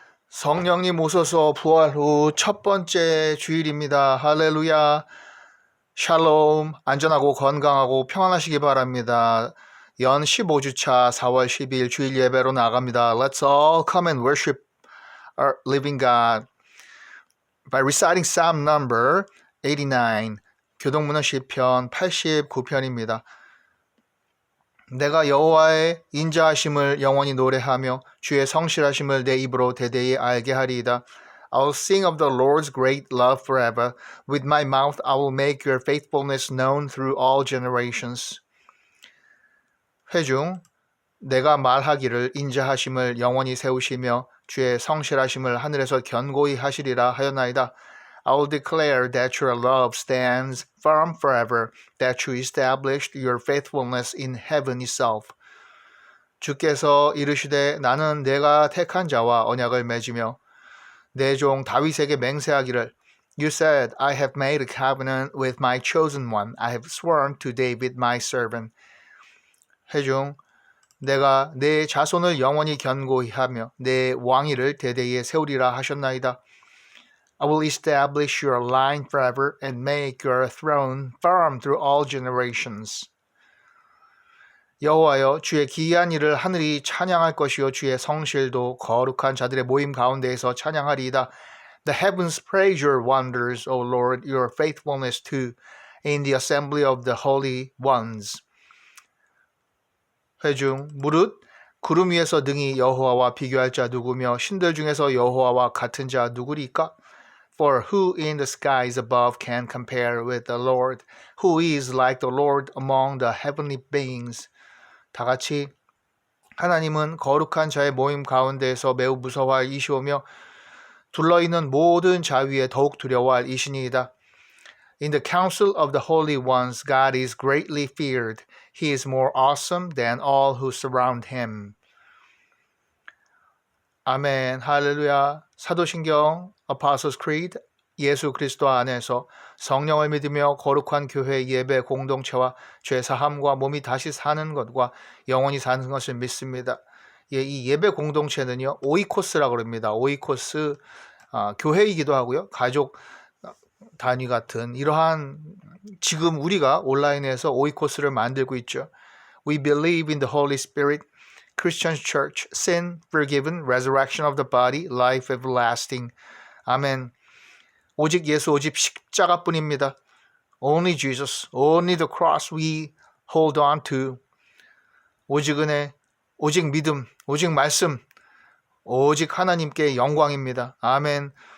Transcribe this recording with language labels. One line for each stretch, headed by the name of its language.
Korean: 성령님 오소서 부활 후 첫 번째 주일입니다. 할렐루야. 샬롬. 안전하고 건강하고 평안하시기 바랍니다. 연 15주차 4월 12일 주일 예배로 나갑니다.
English: Let's all come and worship our living God by reciting Psalm number 89.
Korean: 교동문헌 시편 89편입니다. 내가 여호와의 인자하심을 영원히 노래하며 주의 성실하심을 내 입으로 대대히 알게 하리이다.
English: I will sing of the Lord's great love forever. With my mouth I will make your faithfulness known through all generations.
Korean: 회중, 내가 말하기를 인자하심을 영원히 세우시며 주의 성실하심을 하늘에서 견고히 하시리라 하였나이다.
English: I will declare that your love stands firm forever, that you established your faithfulness in heaven itself.
Korean: 주께서 이르시되 나는 내가 택한 자와 언약을 맺으며 내 종 다윗에게 맹세하기를
English: You said, I have made a covenant with my chosen one. I have sworn to David my servant.
Korean: 회중, 내가 내 자손을 영원히 견고히 하며 내 왕위를 대대에 세우리라 하셨나이다.
English: I will establish your line forever and make your throne firm through all generations.
Korean: 여호와여, 주의 기이한 일을 하늘이 찬양할 것이요 주의 성실도 거룩한 자들의 모임 가운데에서 찬양하리이다.
English: The heavens praise your wonders, O Lord, your faithfulness too, in the assembly of the holy ones.
Korean: 회중, 무릇 구름 위에서 능히 여호와와 비교할 자 누구며 신들 중에서 여호와와 같은 자 누구리까?
English: For who in the skies above can compare with the Lord? Who is like the Lord among the heavenly beings?
Korean: 다 같이 하나님은 거룩한 자의 모임 가운데에서 매우 무서워할 이시오며 둘러있는 모든 자 위에 더욱 두려워할 이시니이다.
English: In the council of the holy ones, God is greatly feared. He is more awesome than all who surround him.
Korean: 아멘, 할렐루야. 사도신경, Apostles' Creed, 예수 그리스도 안에서 성령을 믿으며 거룩한 교회 예배 공동체와 죄사함과 몸이 다시 사는 것과 영원히 사는 것을 믿습니다. 이 예배 공동체는요, 오이코스라고 합니다. 오이코스, 교회이기도 하고요, 가족 단위 같은 이러한 지금 우리가 온라인에서 오이코스를 만들고 있죠.
English: We believe in the Holy Spirit, Christian Church, sin forgiven, resurrection of the body, life everlasting.
Korean: 아멘. 오직 예수, 오직 십자가뿐입니다.
English: Only Jesus, only the cross we hold on to.
Korean: 오직 은혜, 오직 믿음, 오직 말씀, 오직 하나님께 영광입니다. 아멘.